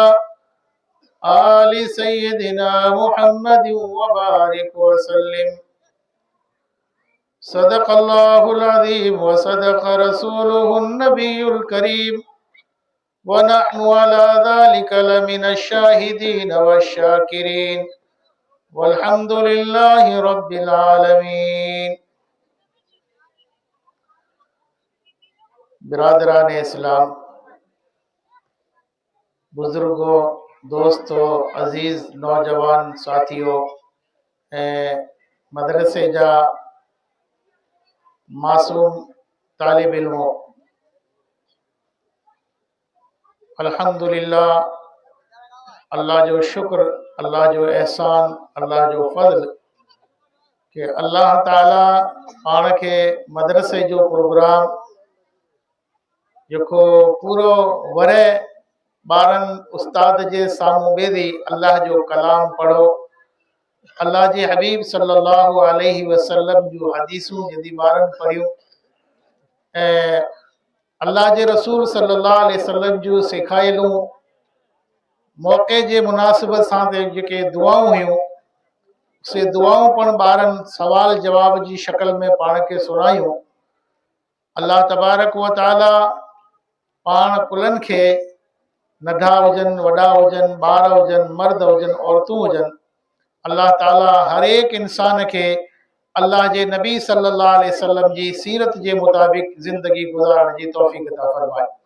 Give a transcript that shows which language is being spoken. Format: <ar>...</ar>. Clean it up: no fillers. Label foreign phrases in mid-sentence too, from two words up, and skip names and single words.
<ar>آل سيدنا محمد وبارك وسلم صدق الله العظيم وصدق رسوله النبي الكريم ونحن على ذلك لمن الشاهدين والشاكرين والحمد لله رب العالمين।</ar> <sd>बिरादरान इस्लाम, बुजुर्गों, दोस्तों, अजीज नौजवान साथियों, मदरसे जा मासूम तालिब इल्मों, अल्हम्दुलिल्लाह, अल्लाह जो शुक्र, अल्लाह जो एहसान, अल्लाह जो फज़ल कि अल्लाह ताला पाण खे मदरसे जो प्रोग्राम जेको पूरो वरे ॿारनि उस्ताद जे साम्हूं बेदी अल्लाह जो कलाम पढ़ो, अल्लाह जे हबीब</sd> <ar>صلى الله عليه وسلم</ar> <sd>जो हदीसूं जदी ॿारनि पढ़ियूं ऐं अल्लाह जे रसूल</sd> <ar>صلى الله عليه وسلم</ar> <sd>जूं सेखारियलूं मौक़े जे मुनासिबत सां जेके दुआऊं हुयूं से दुआऊं पण ॿारनि सवाल जवाब जी शक्ल में पाण खे सुणायूं।</sd> <ar>الله تبارك وتعالى</ar> <sd>पाण कुलनि खे नंढा हुजनि, वॾा हुजनि, ॿार हुजनि, मर्द हुजनि, औरतूं हुजनि, अल्लाह ताला हर एक इंसान खे अल्लाह जे नबी</sd> <ar>صلى الله عليه وسلم</ar> <sd>जी सीरत जे मुताबिक ज़िंदगी गुज़ारण जी तौफ़ीक़ अता फरमाए।</sd>